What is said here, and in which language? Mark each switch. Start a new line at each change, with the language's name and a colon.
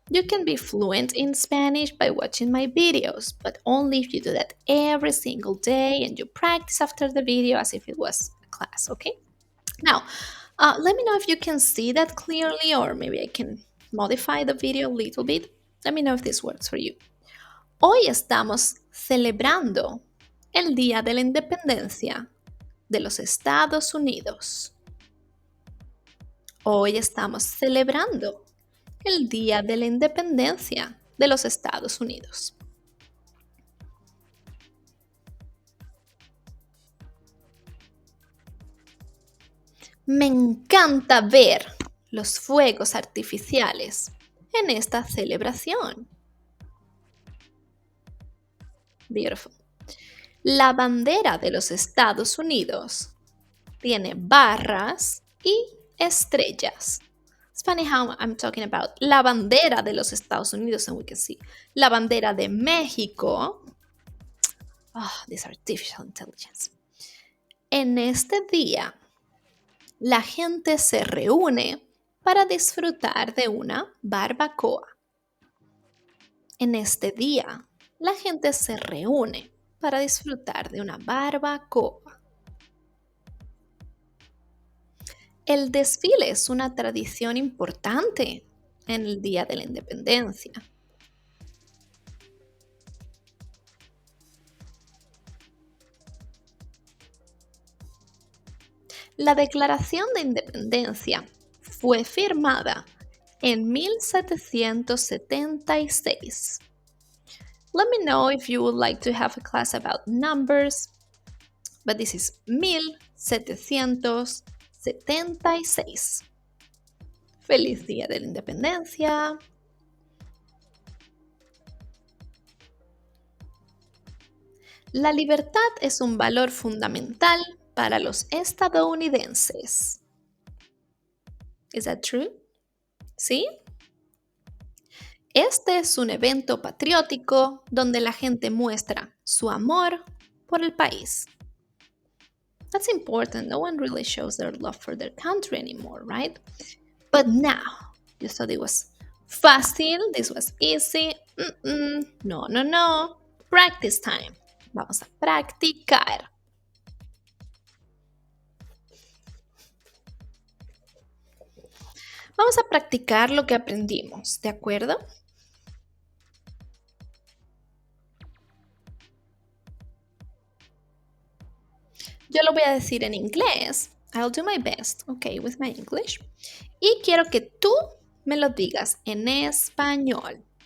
English: You can be fluent in Spanish by watching my videos, but only if you do that every single day and you practice after the video as if it was a class, okay? Now, let me know if you can see that clearly or maybe I can modify the video a little bit. Let me know if this works for you.
Spanish: Hoy estamos celebrando el Día de la Independencia de los Estados Unidos. Hoy estamos celebrando el Día de la Independencia de los Estados Unidos. Me encanta ver los fuegos artificiales en esta celebración.
English: Beautiful.
Spanish: La bandera de los Estados Unidos tiene barras y estrellas.
English: It's funny how I'm talking about
Spanish: la bandera de los Estados Unidos
English: and we can see
Spanish: la bandera de México.
English: Oh, this artificial intelligence.
Spanish: En este día, la gente se reúne para disfrutar de una barbacoa. En este día, la gente se reúne para disfrutar de una barbacoa. El desfile es una tradición importante en el Día de la Independencia. La Declaración de Independencia fue firmada en 1776.
English: Let me know if you would like to have a class about numbers, but this is 1776.
Spanish: ¡Feliz Día de la Independencia! La libertad es un valor fundamental para los estadounidenses.
English: Is that true?
Spanish: ¿Sí? Este es un evento patriótico donde la gente muestra su amor por el país.
English: That's important. No one really shows their love for their country anymore, right? But now, you thought it was fácil, this was easy.
Spanish: No, no, no.
English: Practice time.
Spanish: Vamos a practicar. Vamos a practicar lo que aprendimos, ¿de acuerdo? Yo lo voy a decir en inglés.
English: I'll do my best, okay, with my English.
Spanish: Y quiero que tú me lo digas en español.